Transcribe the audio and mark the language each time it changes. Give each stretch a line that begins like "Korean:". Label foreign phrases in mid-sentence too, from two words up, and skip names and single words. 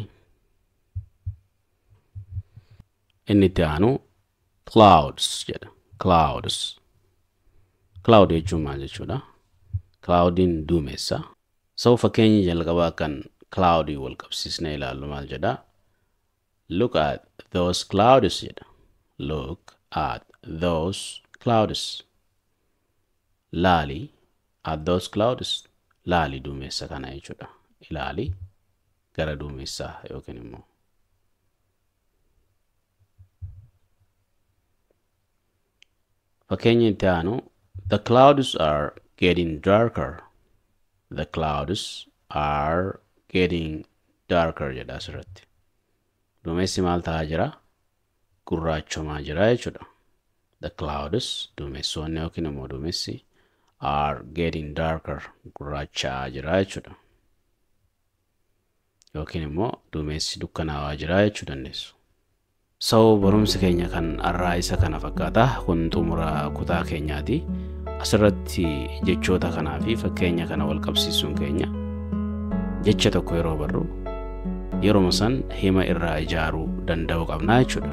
Oromo: Inni itti aanu clouds jedha. clouds. Cloud jechuun maal jechuudha? Cloudin duumessa. So fakkeenyi jalqabaa kan cloudy wal qabsiisnee ilaallu maal jedha?
English: Look at those clouds jedha. Look at those clouds. Laali at those clouds.
Oromo: Laali duumessa kana jechuudha. Ilaali gara duumessaa yookiin immoo fakkeenyi itti aanu
English: the clouds are getting darker. The clouds are getting darker jedha asirratti.
Oromo: Duumessi maal ta'aa jira? Gurraachomaa jira jechuudha.
English: The clouds
Oromo: duumessoonni yookiin immoo duumessi
English: are getting darker.
Oromo: Gurraachaa jira jechuudha. Yookiin immoo duumessi dukkanaawaa jira jechuu dandeessu. So barumsi keenya kan har'aa isa kana fakkaata. Kun xumura kutaa keenyaati. Asirratti jechoota kanaa fi fakkeenya kana wal qabsiisuun keenya jecha tokko yeroo barru yeroo san hima irraa ijaaruu danda'uu qabna jechuudha.